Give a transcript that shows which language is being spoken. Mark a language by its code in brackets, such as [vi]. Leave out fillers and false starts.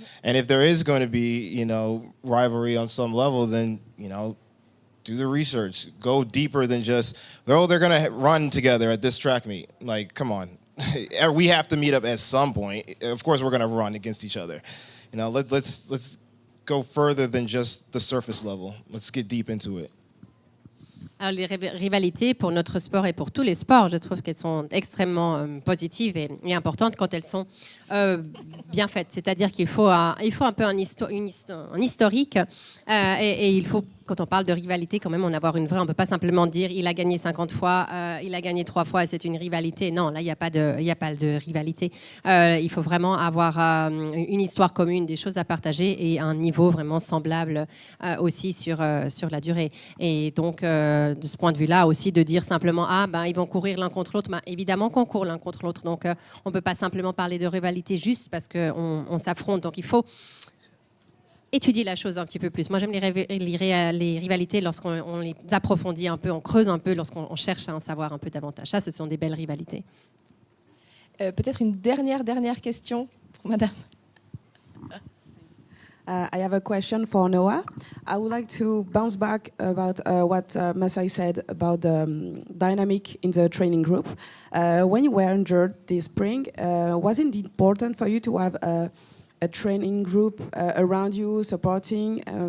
[en] And if there is going to be, you know, rivalry on some level, then, you know, do the research. Go deeper than just, oh, they're going to run together at this track meet. Like, come on. We have to meet up at some point. Of course, we're going to run against each other. You know, let's go further than just the surface level. Let's get deep into it. [fr] Alors, les rivalités pour notre sport et pour tous les sports, je trouve qu'elles sont extrêmement positives et importantes quand elles sont bien faites. C'est-à-dire qu'il faut un peu un historique et il faut, quand on parle de rivalité, quand même en avoir une vraie. On ne peut pas simplement dire il a gagné 50 fois, il a gagné 3 fois et c'est une rivalité. Non, là, il n'y a pas de rivalité. Il faut vraiment avoir une histoire commune, des choses à partager et un niveau vraiment semblable aussi sur la durée. Et donc, de ce point de vue-là aussi, de dire simplement ils vont courir l'un contre l'autre. Évidemment qu'on court l'un contre l'autre. Donc, on ne peut pas simplement parler de rivalité juste parce qu'on s'affronte. Donc, il faut étudier la chose un petit peu plus. Moi, j'aime les rivalités lorsqu'on les approfondit un peu, on creuse un peu, lorsqu'on cherche à en savoir un peu davantage. Ça, ce sont des belles rivalités. Peut-être une dernière question pour madame. [en] I have a question for Noah. I would like to bounce back about what Masai said about the dynamic in the training group. When you were injured this spring, was it important for you to have a training group around you, supporting?